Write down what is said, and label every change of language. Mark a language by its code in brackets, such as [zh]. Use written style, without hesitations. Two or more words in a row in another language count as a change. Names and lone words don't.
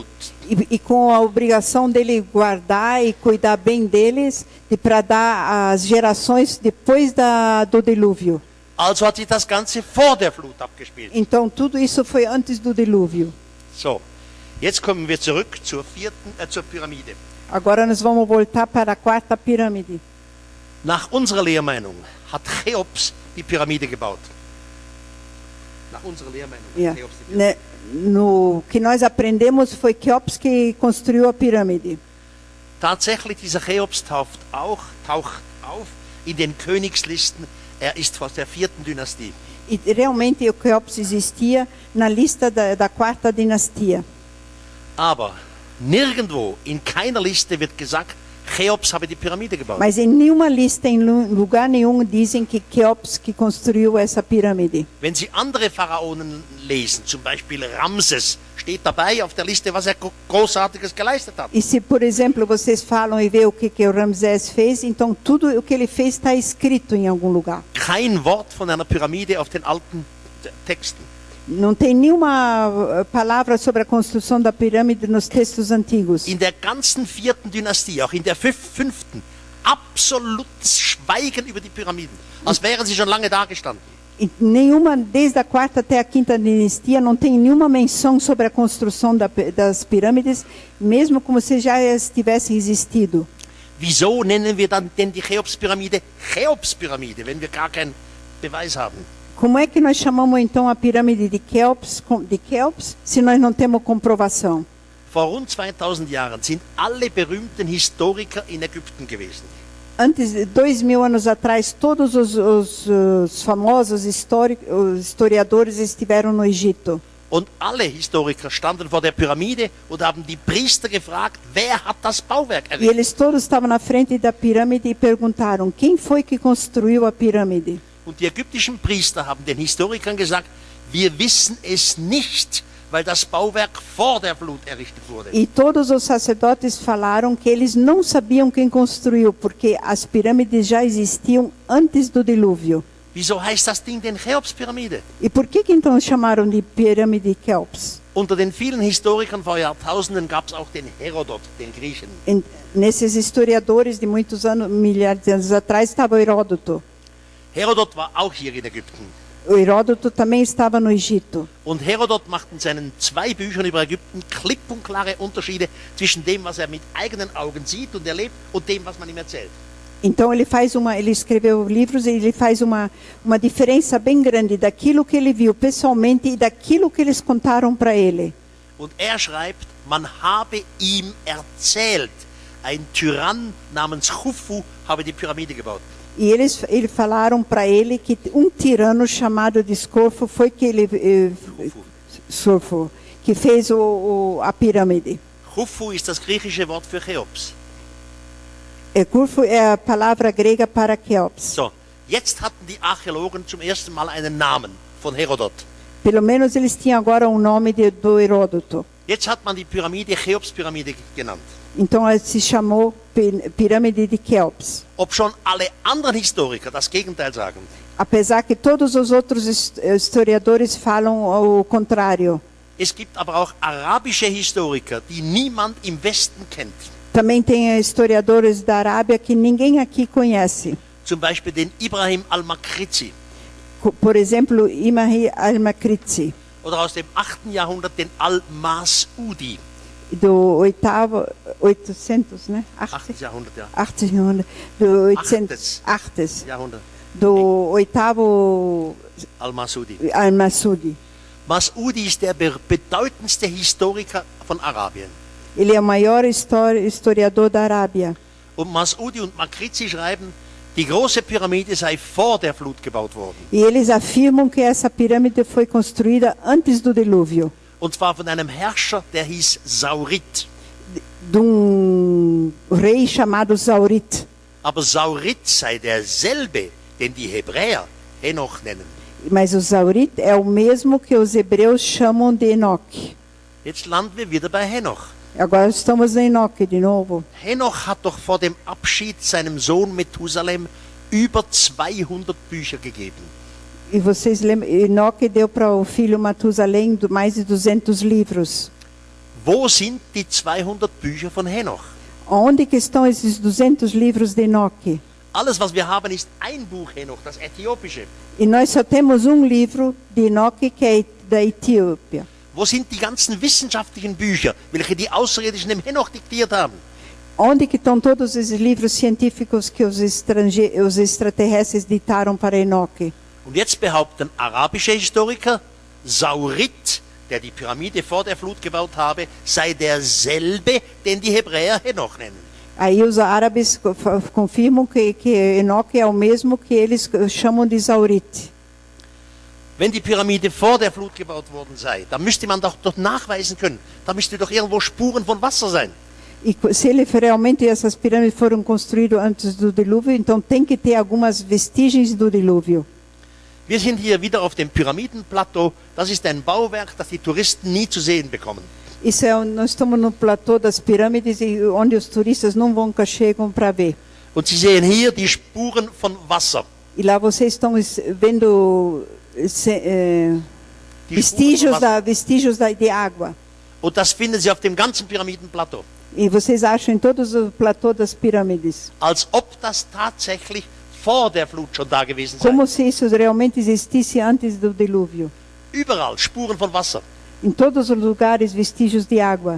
[pt] E com a obrigação dele guardar e cuidar bem deles, para dar às gerações depois do dilúvio. [de] Also hat sich das Ganze vor der Flut abgespielt. [pt] Então tudo isso foi antes do dilúvio. [de] So, jetzt kommen wir zurück zur Pyramide. [pt] Agora nós vamos voltar para a quarta pirâmide. [de] Nach unserer Lehrmeinung hat Cheops die Pyramide gebaut. Nach unserer Lehrmeinung hat Cheops die Pyramide. [pt] No que nós aprendemos foi Cheops que construiu a pirâmide. [de] Tatsächlich, dieser Cheops taucht auf in den Königslisten. Ist aus der 4. Dynastie. [pt] E realmente o Cheops existia na lista da quarta dinastia. [de] Aber nirgendwo, in keiner Liste wird gesagt, Cheops habe die Pyramide gebaut. [pt] Mas em nenhuma lista, em lugar nenhum, dizem que Cheops que construiu essa pirâmide. [de] Wenn Sie andere Pharaonen lesen, zum Beispiel Ramses, steht dabei auf der Liste, was Großartiges geleistet hat. [pt] E se, por exemplo, vocês falam e vê o que o Ramsés fez, então tudo o que ele fez está escrito em algum lugar. [de] Kein Wort von einer Pyramide auf den alten Texten. [pt] Não tem nenhuma palavra sobre a construção da pirâmide nos textos antigos. [de] In der ganzen 4. Dynastie, auch in der 5., absolutes Schweigen über die Pyramiden, als wären sie schon lange dagestanden. [pt] E nenhuma, desde a quarta até a quinta dinastia, não tem nenhuma menção sobre a construção das pirâmides, mesmo como se já tivessem existido. [de] Wieso nennen wir dann denn die Cheops-Pyramide Cheops-Pyramide, wenn wir gar keinen Beweis haben? [pt] Como é que nós chamamos então a pirâmide de Cheops, se nós não temos comprovação? [de] Vor rund 2000 Jahren sind alle berühmten Historiker in Ägypten gewesen. [pt] Antes de 2000 anos atrás, todos os famosos historiadores estiveram no Egito. [de] Und alle Historiker standen vor der Pyramide und haben die Priester gefragt, wer hat das Bauwerk [pt] E [de] errichtet? [pt] eles todos estavam na frente da pirâmide e perguntaram, quem foi que construiu a pirâmide? [de] Und die ägyptischen Priester haben den Historikern gesagt, wir wissen es nicht, weil das Bauwerk vor der Flut errichtet wurde. [pt] E todos os sacerdotes falaram que eles não sabiam quem construiu, porque as pirâmides já existiam antes do dilúvio. [de] Wieso heißt das Ding denn Cheops-Pyramide? [pt] E por que então chamaram de pirâmide Cheops? [de] Unter den vielen Historikern vor Jahrtausenden gab es auch den Herodot, den Griechen. [pt] Nesses historiadores de muitos anos, milhares de anos atrás, estava o Heródoto. [de] Herodot war auch hier in Ägypten. [pt] O Heródoto também estava no Egito. [de] Und Herodot macht in seinen 2 Büchern über Ägypten klipp und klare Unterschiede zwischen dem, was mit eigenen Augen sieht und erlebt, und dem, was man ihm erzählt. [pt] Então ele escreveu livros e ele faz uma diferença bem grande daquilo que ele viu pessoalmente e daquilo que eles contaram para ele. [de] Und schreibt, man habe ihm erzählt, ein Tyrann namens Khufu habe die Pyramide gebaut. [pt] E eles falaram para ele que tirano chamado de Scorfo foi que que fez a pirâmide. [de] Khufu ist das griechische Wort für Cheops. [pt] Khufu é a palavra grega para Cheops. [de] So, jetzt hatten die Archäologen zum ersten Mal einen Namen von Herodot. [pt] Pelo menos eles tinham agora nome do Heródoto. [de] Jetzt hat man die Pyramide Cheops-Pyramide genannt. [pt] Então se chamou pirâmide de Cheops. [de] Ob schon alle anderen Historiker das Gegenteil sagen. [pt] Apesar que todos os outros historiadores falam o contrário. [de] Es gibt aber auch arabische Historiker, die niemand im Westen kennt. [pt] Também tem historiadores da Arábia que ninguém aqui conhece. [de] Zum Beispiel den Ibrahim al-Makrizi. [pt] Por exemplo, Ibrahim al-Makrizi. [de] Oder aus dem 8. Jahrhundert den al-Mas'udi. [pt] Do 800, né? [de] 8. Jahrhundert, ja. 8. Jahrhundert. Do 800. 8. Jahrhundert. [pt] Do 8º Al-Mas'udi. [de] Al-Mas'udi. Mas'udi ist der bedeutendste Historiker von Arabien. [pt] Ele é o maior historiador da Arábia. [de] Und Mas'udi und Makrizi schreiben, die große Pyramide sei vor der Flut gebaut worden. [pt] E eles afirmam que essa pirâmide foi construída antes do dilúvio. [de] Und zwar von einem Herrscher, der hieß Saurit. [pt] De rei chamado Saurit. [de] Aber Saurit sei derselbe, den die Hebräer Henoch nennen. [pt] Mas o Saurit é o mesmo que os hebreus chamam de Enoque. [de] Jetzt landen wir wieder bei Henoch. [pt] Agora estamos em Enoque de novo. [de] Henoch hat doch vor dem Abschied seinem Sohn Methusalem über 200 Bücher gegeben. [pt] E vocês lembram, Enoque deu para o filho Matusalém mais de 200 livros. [de] Wo sind die 200 Bücher von Henoch? [pt] Onde que estão esses 200 livros de Enoque? [de] Alles, was wir haben, ist ein Buch Henoch, das äthiopische. [pt] E nós só temos um livro de Enoque que é da Etiópia. [de] Wo sind die ganzen wissenschaftlichen Bücher, welche die Außerirdischen dem Henoch diktiert haben? [pt] Onde que estão todos esses livros científicos que os extraterrestres ditaram para Enoque? [de] Und jetzt behaupten arabische Historiker, Saurit, der die Pyramide vor der Flut gebaut habe, sei derselbe, den die Hebräer Henoch nennen. [pt] Aí os árabes confirmam que Enoque é o mesmo que eles chamam de Saurit. [de] Wenn die Pyramide vor der Flut gebaut worden sei, dann müsste man doch nachweisen können. Da müsste doch irgendwo Spuren von Wasser sein. [pt] E se realmente essas pirâmides foram construídas antes do dilúvio, então tem que ter algumas vestígios do dilúvio. [de] Wir sind hier wieder auf dem Pyramidenplateau. Das ist ein Bauwerk, das die Touristen nie zu sehen bekommen. [pt] Nós estamos no platô das pirâmides, onde os turistas nunca chegam para ver. [de] Und Sie sehen hier die Spuren von Wasser. [pt] E lá vocês estão vendo vestígios de água. [de] Und das finden Sie auf dem ganzen Pyramidenplateau. [pt] E vocês acham em todos os platôs das pirâmides. [de] Als ob das tatsächlich vor der Flut schon da gewesen sei. [pt] Como se isso realmente existisse antes do dilúvio. [de] Überall Spuren von Wasser. [pt] Em todos os lugares vestígios de água.